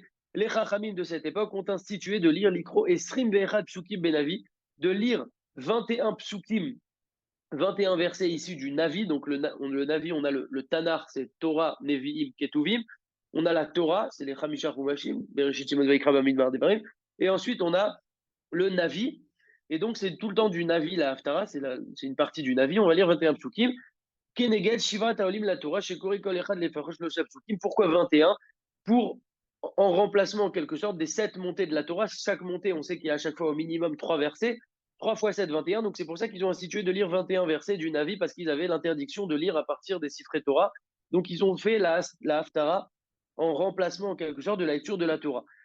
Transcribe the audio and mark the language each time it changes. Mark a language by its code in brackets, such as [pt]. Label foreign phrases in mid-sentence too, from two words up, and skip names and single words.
[fr] Les Chachamim de cette époque ont institué de lire l' [he] יקראו עשרים ואחד פסוקים בנביא, [fr] de lire 21 psukim, 21 versets issus du Navi. Donc le Navi, on a le Tanar, c'est Torah, Nevi'im, Ketuvim. On a la Torah, c'est les [he] חמשה חומשים, [fr] Bereshit Shemot Vayikra Bamidbar Devarim. Et ensuite, on a le Navi. Et donc, c'est tout le temps du Navi, la Haftara, c'est une partie du Navi. On va lire 21 psukim. [he] כנגד שבעה העולים לתורה שקורא כל אחד לפחות לו פסוקים. [fr] Pourquoi 21? Pour, en remplacement en quelque sorte des 7 montées de la Torah. Chaque montée, on sait qu'il y a à chaque fois au minimum 3 versets. 3 fois 7, 21. Donc c'est pour ça qu'ils ont institué de lire 21 versets du Navi, parce qu'ils avaient l'interdiction de lire à partir des [he] ספרי תורה. [fr] Donc ils ont fait la Haftara en remplacement en quelque sorte de la lecture de la Torah.